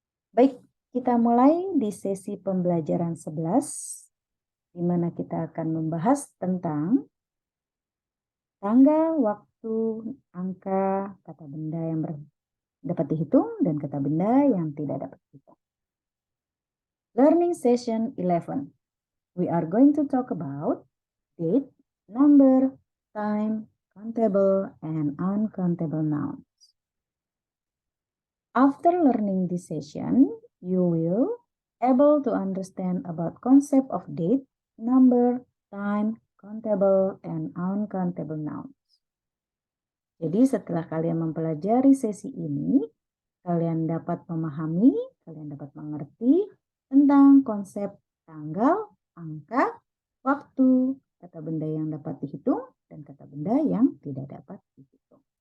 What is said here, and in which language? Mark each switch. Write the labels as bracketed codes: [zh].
[id] Baik, kita mulai di sesi pembelajaran 11, di mana kita akan membahas tentang tanggal, waktu, angka, kata benda yang dapat dihitung, dan kata benda yang tidak dapat dihitung. [en] Learning Session 11. We are going to talk about date, number, time, countable, and uncountable nouns. After learning this session, you will able to understand about concept of date, number, time, countable, and uncountable nouns. [id] Jadi setelah kalian mempelajari sesi ini, kalian dapat memahami, kalian dapat mengerti tentang konsep tanggal, angka, waktu, kata benda yang dapat dihitung, dan kata benda yang tidak dapat dihitung.